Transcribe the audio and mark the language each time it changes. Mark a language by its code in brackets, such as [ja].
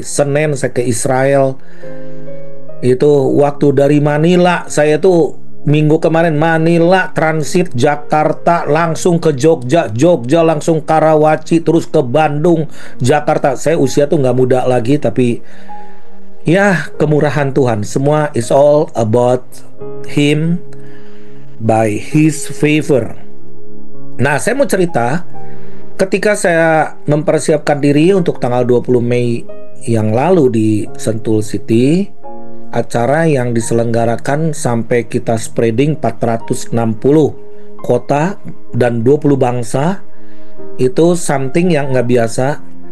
[id] Senin saya ke Israel. Itu waktu dari Manila, saya tuh minggu kemarin Manila, transit Jakarta, langsung ke Jogja, Jogja langsung Karawaci, terus ke Bandung, Jakarta. Saya usia tuh nggak muda lagi, tapi ya kemurahan Tuhan. Semua [en] is all about Him, by His favor. [id] Nah, saya mau cerita ketika saya mempersiapkan diri untuk tanggal 20 Mei yang lalu di Sentul City, acara yang diselenggarakan sampai kita spreading 460 kota dan 20 bangsa, itu something yang nggak biasa.